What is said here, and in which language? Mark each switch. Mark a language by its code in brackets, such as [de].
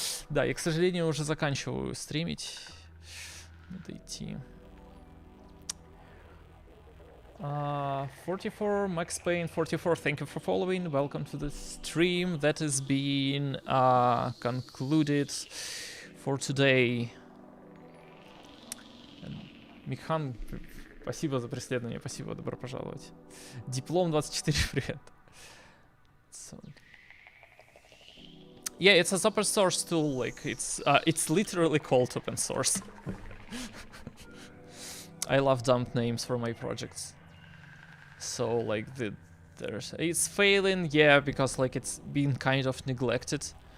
[ru] Да, я, к сожалению, уже заканчиваю стримить. Надо идти. [en] 44, Max Payne 44, thank you for following. Welcome to the stream that is being concluded for today. [ru] Михан, спасибо за преследование, спасибо, добро пожаловать. Диплом 24, привет. [en] So, yeah, it's an open source tool, like it's literally called open source. I love dumb names for my projects. So like it's failing, yeah, because like it's been kind of neglected.